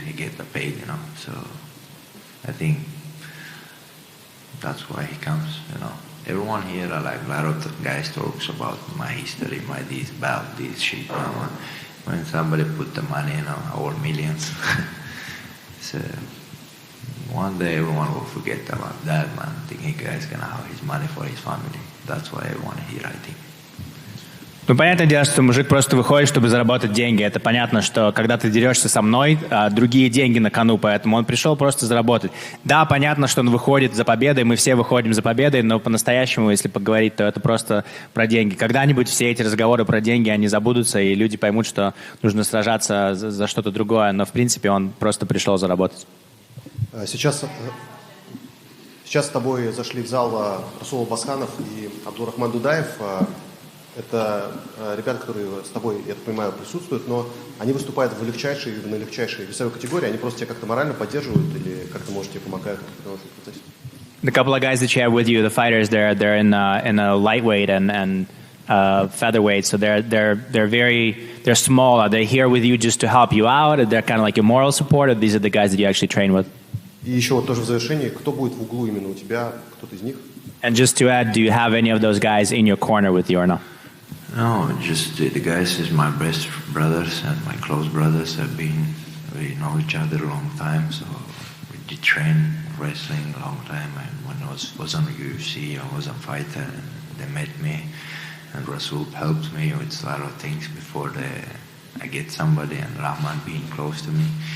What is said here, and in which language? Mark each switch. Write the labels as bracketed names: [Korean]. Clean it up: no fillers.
[English] He get the paid, So I think that's why he comes, Everyone here, a lot of guys talks about my history, my this, belt, this shit. When somebody put the money, our millions. So one day everyone will forget about that, man. I think he guy's gonna have his money for his family. That's why everyone here, I think. [Russian] Ну, понятное дело, что мужик просто выходит, чтобы заработать деньги. Это понятно, что когда ты дерешься со мной, другие деньги на кону, поэтому он пришел просто заработать. Да, понятно, что он выходит за победой, мы все выходим за победой, но по-настоящему, если поговорить, то это просто про деньги. Когда-нибудь все эти разговоры про деньги, они забудутся, и люди поймут, что нужно сражаться за что-то другое, но в принципе он просто пришел заработать. Сейчас с тобой зашли в зал Расул Басханов и Абдурахман Дудаев. Это ребята, которые с тобой, я так понимаю, присутствуют, но они выступают на легчайшей весовой категории. Они просто тебя как-то морально поддерживают или как-то, может, тебе помогают? [English] The couple of guys that you have with you, the fighters, they're in a lightweight and featherweight, so they're small. Are they here with you just to help you out? They're kind of like your moral support, or these are the guys that you actually train with? [Russian] И еще вот тоже в завершении, кто будет в углу именно у тебя, кто-то из них? [English] And just to add, do you have any of those guys in your corner with you or not? No, just the guys is my best brothers and my close brothers. We know each other a long time, so we did train wrestling a long time. And when I was on UFC, I was a fighter, and they met me, and Rasul helped me with a lot of things before I get somebody, and Rahman being close to me.